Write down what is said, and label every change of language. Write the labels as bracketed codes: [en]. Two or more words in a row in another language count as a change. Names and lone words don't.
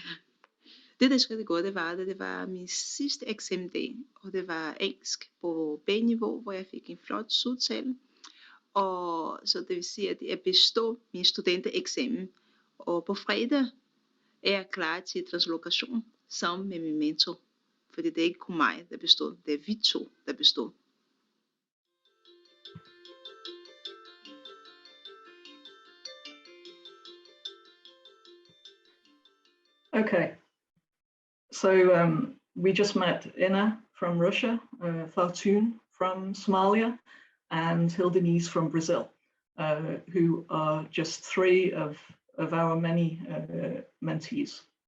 [da] Det, der skete godt, det var min sidste eksamensdag, og det var engelsk på B-niveau, hvor jeg fik en flot udtale. Og så det vil sige, at jeg bestod min studentereksamen. Og på fredag er jeg klar til translokation sammen med min mentor. Fordi det er ikke kun mig, der bestod, det er vi to, der bestod. Okay. [en] So we just met Inna from Russia, Fartun from Somalia, and Hildenise from Brazil, who are just 3 of our many mentees.